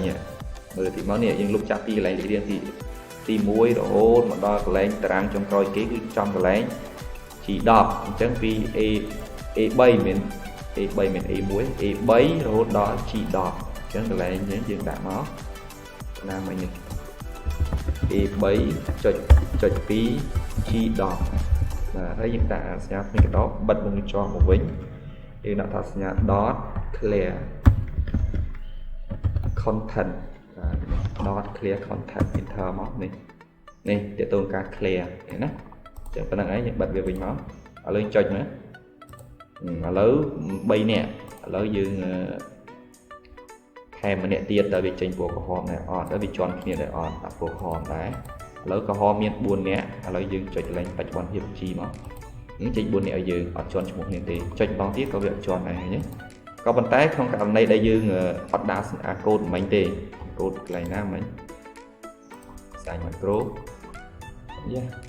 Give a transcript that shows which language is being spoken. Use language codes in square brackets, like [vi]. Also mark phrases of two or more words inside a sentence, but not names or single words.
[km] មើលទីមកនេះយើងលុបចាប់ពីកន្លែងលេខរៀងទី1រហូតមកដល់កន្លែងតារាងចុងក្រោយគេគឺចំកន្លែងG10 អញ្ចឹងពី A3 មាន A1 A3 រហូតដល់ G10 អញ្ចឹងកន្លែងយើងដាក់មកណាមិញនេះ A3 ចុច2 G10 បាទហើយយើងដាក់សញ្ញាផ្នែកកដោបិទមុខចោលមកវិញយើងដាក់ថាសញ្ញា [en] dot clear content dot clear content enter [km] មកនេះតើតើការ clear ណាចឹងប៉ុណ្្នឹងឯងយើងបិទវាវិញមកឥឡូវចុចមើលឥឡូវ3នាក់ឥឡូវយើង ថែមម្នាក់ទៀតដល់វាចេញពណ៌ក្រហមដែរអត់ដល់វាជន់គ្នាដែរអត់ដាក់ពណ៌ក្រហមដែរឥឡូវក្រហមមាន4នាក់ឥឡូវយើងចុចកន្លែងបច្ចុប្បន្នភាពជីមកចេញ4នាក់ឲ្យយើងអត់ជន់ឈ្មោះគ្នាទេចុចម្ដងទៀតក៏វាអត់ជន់ដែរឃើញទេក៏ប៉ុន្តែក្នុងករណីដែលយើងអត់ដាក់កូដមិញទេកូដកន្លែងណាមិញសាញ macro យ៉ា